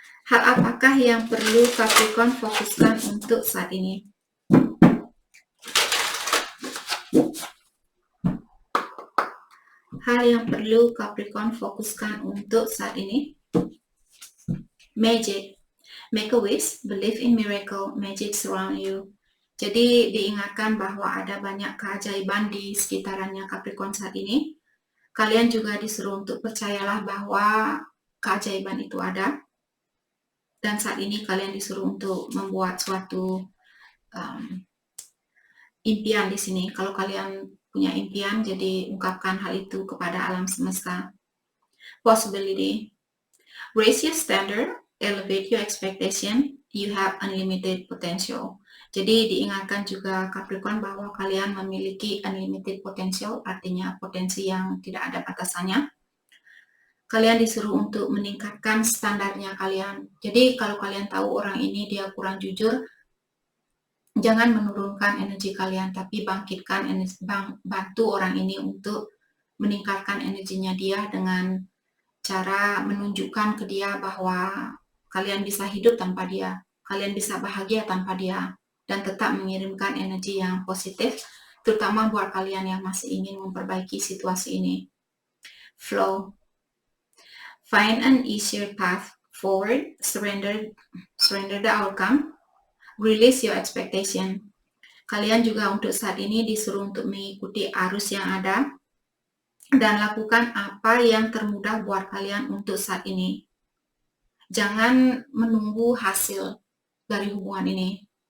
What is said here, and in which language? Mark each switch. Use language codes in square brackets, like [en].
[id] Hal apakah yang perlu Capricorn fokuskan untuk saat ini? Hal yang perlu Capricorn fokuskan untuk saat ini. [en] Magic. Make a wish, believe in miracle, magic surround you. [id] Jadi diingatkan bahwa ada banyak keajaiban di sekitarannya Capricorn saat ini. Kalian juga disuruh untuk percayalah bahwa keajaiban itu ada. Dan saat ini kalian disuruh untuk membuat suatu impian di sini. Kalau kalian punya impian, jadi ungkapkan hal itu kepada alam semesta. [en] Possibility. Raise your standard, elevate your expectation, you have unlimited potential. [id] Jadi diingatkan juga Capricorn bahwa kalian memiliki unlimited potential, artinya potensi yang tidak ada batasannya. Kalian disuruh untuk meningkatkan standarnya kalian. Jadi kalau kalian tahu orang ini dia kurang jujur, jangan menurunkan energi kalian, tapi bangkitkan energi, bantu orang ini untuk meningkatkan energinya dia dengan cara menunjukkan ke dia bahwa kalian bisa hidup tanpa dia, kalian bisa bahagia tanpa dia, dan tetap mengirimkan energi yang positif, terutama buat kalian yang masih ingin memperbaiki situasi ini. [en] Flow. Find an easier path forward, surrender the outcome, release your expectation. [id] Kalian juga untuk saat ini disuruh untuk mengikuti arus yang ada dan lakukan apa yang termudah buat kalian untuk saat ini. Jangan menunggu hasil dari hubungan ini.